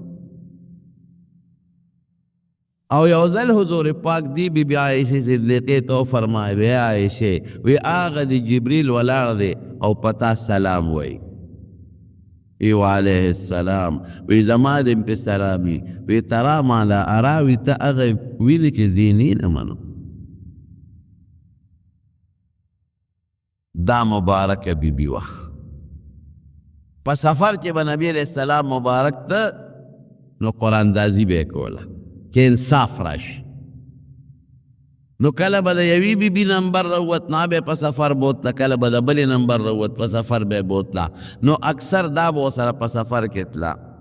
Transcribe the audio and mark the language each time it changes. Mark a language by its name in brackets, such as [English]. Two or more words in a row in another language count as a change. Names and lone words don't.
[Pashto] او یو ځل حضور پاک دی بی بی عایشې صدیقې ته فرمایي وی عایشې وی هغه د جبریل ولاړ دی او پتا سلام وی ایو [Arabic] علیه السلام [Pashto] وی زما دې پې سلامي وی ترا ما لا ارا وی ته هغه ویلي چې دیني نه منو دا مبارکه بی بی وخت په سفر کې به نبی [Arabic] علیه السلام [Pashto] مبارک ته نو قرآندازي به یې کوله چې انصاف راشي نو کله به د یوې بیبي نمبر راووت نه به په سفر بوتله کله به د بلې نمبر راووت په سفر به یې بوتله نو اکثر دا به ورسره په سفر کې تله